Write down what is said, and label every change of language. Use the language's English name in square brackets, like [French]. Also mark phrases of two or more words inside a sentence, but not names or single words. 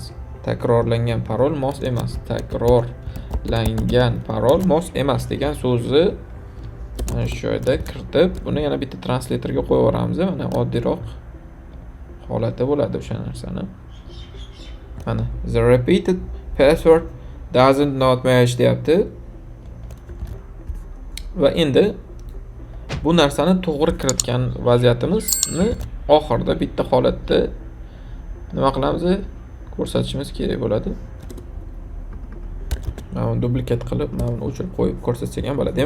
[Uzbek] Takrorlangan parol mos emas. Takrorlangan parol mos emas degan so'zni Mana shu joyda kiritib, buni yana bitta translatorga qo'yib yuboramiz. Mana oddiyroq holati bo'ladi o'sha narsani. [English] Mana the repeated password doesn't not match deyapti. [Uzbek] Va endi bu narsani to'g'ri kiritgan vaziyatimizni oxirida bitta holatda nima qilamiz? Ko'rsatishimiz kerak bo'ladi. Mana uni duplikat qilib, mana uni o'chirib qo'yib ko'rsatsak ham bo'ladi.